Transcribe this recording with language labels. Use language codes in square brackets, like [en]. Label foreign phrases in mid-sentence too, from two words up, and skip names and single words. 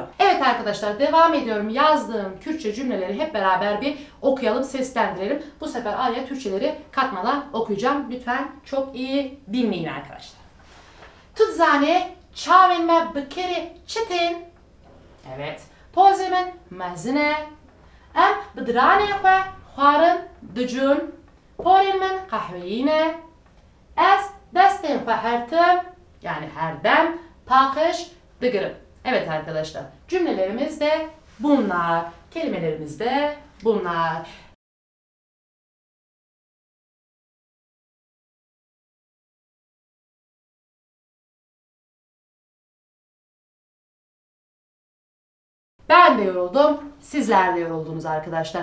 [tr] Evet arkadaşlar, devam ediyorum. Yazdığım Kürtçe cümleleri hep beraber bir okuyalım, seslendirelim. Bu sefer araya Türkçeleri katmadan okuyacağım. Lütfen çok iyi dinleyin arkadaşlar. [ku] Tutzane çavenme bikeri çetin. [tr] Evet. [ku] Pozemin mezine. Em bidrane xwe xwarin dicun. Porin kahveyine. Ez destên xwe hertim. Yani her dem pakij dıgırım. [tr] Evet arkadaşlar, cümlelerimiz de bunlar. Kelimelerimiz de bunlar. Ben de yoruldum, sizler de yoruldunuz arkadaşlar.